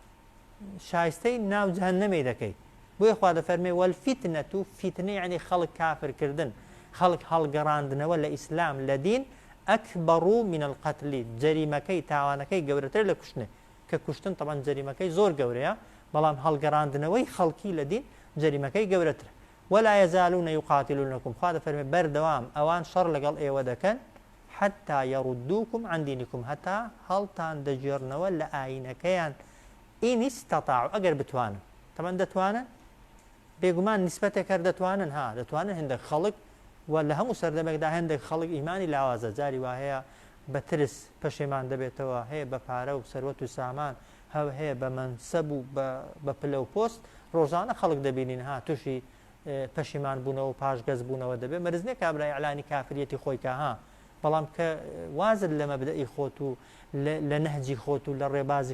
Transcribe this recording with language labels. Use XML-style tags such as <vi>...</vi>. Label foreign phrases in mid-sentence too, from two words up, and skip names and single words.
<ckb>شایستەی ناو جەهەنەمێ دەکەی بۆیە خوا دەفەرمێ والفتنة و فتنە یعنی خەڵک کافرکردن خەڵک هەڵگەڕاندنەوە لە ئیسلام لە دین ئەکبەڕ</ckb> <ar>من القتل</ar> <ckb>جەریمەکەی تاوانەکەی گەورەتر لە کوشتنێ کە کوشتن تەبەن جەریمەکەی زۆر گەورەیە بەڵام هەڵگەڕاندنەوەی خەڵکی لە دین جەریمەکەی گەورەترە</ckb> <ar>ولا يزالون يقاتلونكم</ar> <ckb>خوا دەفەرمێ بەردەوام ئەوان شەڕ لەگەڵ ئێوە دەکەن</ckb> <ar>حتى يردوكم عن دينكم</ar> <ckb>هەتا هەڵتان دەجێڕنەوە لە ئاینەکەیان</ckb> <ar>ئین استطاعوا</ar> <ckb>ئەگەر بتوانن تەمەن دەتوانن بێگومان نسبەتێک هەر دەتوانن دەتوانن هەندێک خەڵک و لە هەموو سەردەمێکدا هەندێک خەڵک ئیمانی لاوازە جاری وهەیە بە ترس پەشێمان دەبێتەوە هەیە بە پارە و سەروەت و سامان هەیە بە مەنسەب و بە پلە و پۆست ڕۆژانە خەڵک دەبینین ها تووشی پەشیمان بوونەوە و پاشگەز بوونەوە دەبێت مەرزنێک کابرای ئەعلانی کافریەتی خۆیکە ها بەڵام کە وازت لە مەبدەئی خۆت و لە نەهجی خۆت و لە ڕێبازی</ckb>